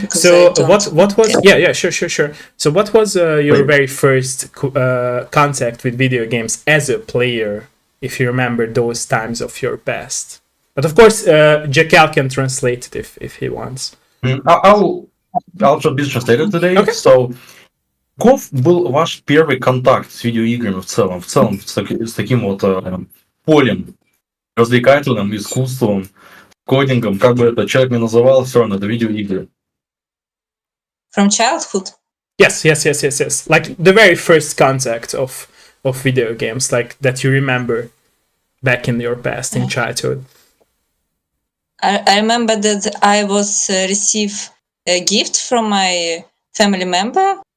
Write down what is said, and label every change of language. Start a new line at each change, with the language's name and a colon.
English: So what was sure. So what was your very first contact with video games as a player, if you remember those times of your past? But of course, Jekyll can translate it if he wants. I'll be translated today. Okay. So
Russian: Каков был ваш первый контакт с видеоиграми в целом с таким вот полем, развлекательным, искусством, кодингом, как бы этот человек ни называл, все равно это видеоигры.
English: From childhood? Yes. Like the very first contact of video games, like that you remember back in your past, in childhood. I remember that I was received a gift from my family member.